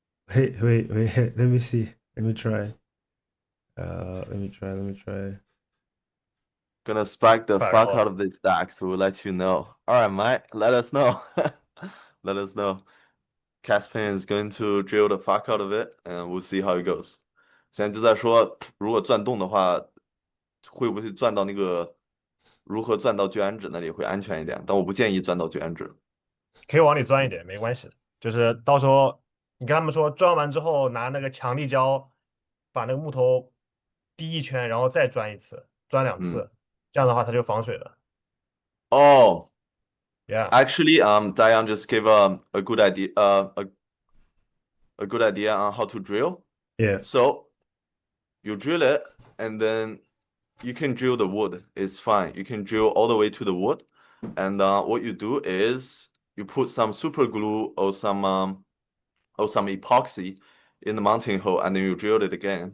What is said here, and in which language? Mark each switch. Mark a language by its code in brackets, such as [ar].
[en] Wait. Let me see. Let me try. Let me try. Gonna spike the 快 fuck 肉 out of this stack, so we'll let you know. All right, mate, let us know. Let us know. Caspian is going to drill the fuck out of it, and we'll see how it goes. [zh] 现在就在说，如果钻洞的话，会不会钻到那个如何钻到绝缘值那里会安全一点？但我不建议钻到绝缘值。可以往里钻一点，没关系的。就是到时候你跟他们说，钻完之后拿那个强力胶把那个木头滴一圈，然后再钻一次，钻2次，这样的话它就防水了。 [en] Oh, Yeah, actually, Diane just gave a good idea, a good idea on how to drill. Yeah. So you drill it, and then you can drill the wood. It's fine. You can drill all the way to the wood, and what you do is you put some super glue or some epoxy in the mounting hole, and then you drill it again.